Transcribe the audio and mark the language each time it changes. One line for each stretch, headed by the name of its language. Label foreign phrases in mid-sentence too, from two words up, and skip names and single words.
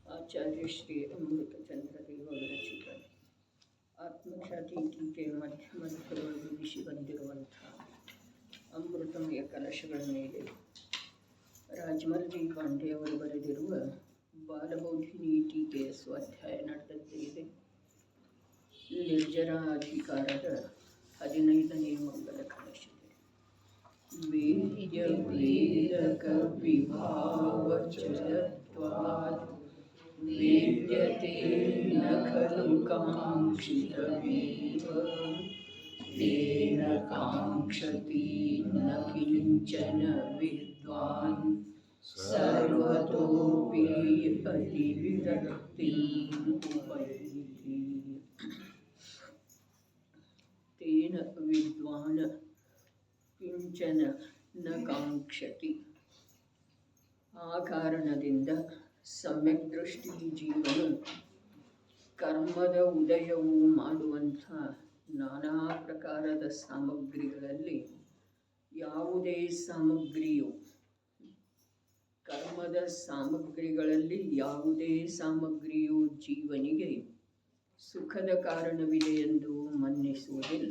Kannada: ಆಚಾರ್ಯ ಶ್ರೀ ಅಮೃತಚಂದ್ರ ದೇವರಚಿತ ಆತ್ಮಖ್ಯಾತಿ ಟೀಕೆ ಮಧ್ಯಮಧ್ಯದೊಳಗೆ ಬಿಸಿ ಬಂದಿರುವಂಥ ಅಮೃತಮಯ ಕಲಶಗಳ ಮೇಲೆ ರಾಜಮಲ್ರಿ ಪಾಂಡೆಯವರು ಬರೆದಿರುವ ಬಾಲಬೋಧಿನಿ ಟೀಕೆಯ ಸ್ವಾಧ್ಯಾಯ ನಡೆದಂತೆ ಇದೆ. ನಿರ್ಜರಾಧಿಕಾರದ 15ನೇ ಮಂಗಲ ಕಲಶವಿದೆ.
Sanskrit: ವೇದ್ಯ ವೇದಕ ವಿಭಾವಚರತ್ವಾದ್ ವೇದ್ಯತೆ ನ ಖಲು ಕಾಂಕ್ಷಿತಮೇವ ತೇನ ಕಾಂಕ್ಷತಿ ನ ಕಿಂಚನ ವಿದ್ವಾನ್ ಸರ್ವತೋಪಿ ಅತಿವಿರಕ್ತಿಂ ಉಪೈತಿ. ತೇನ ವಿದ್ವಾನ್ ಕಿಂಚನ ನ ಕಾಂಕ್ಷತಿ.
Kannada: ಆ ಕಾರಣದಿಂದ ಸಮ್ಯಕ್ ದೃಷ್ಟಿ ಜೀವನು ಕರ್ಮದ ಉದಯವು ಮಾಡುವಂಥ ನಾನಾ ಪ್ರಕಾರದ ಸಾಮಗ್ರಿಗಳಲ್ಲಿ ಯಾವುದೇ ಸಾಮಗ್ರಿಯು ಕರ್ಮದ ಸಾಮಗ್ರಿಗಳಲ್ಲಿ ಯಾವುದೇ ಸಾಮಗ್ರಿಯು ಜೀವನಿಗೆ ಸುಖದ ಕಾರಣವಿದೆ ಎಂದು ಮನ್ನಿಸುವುದಿಲ್ಲ.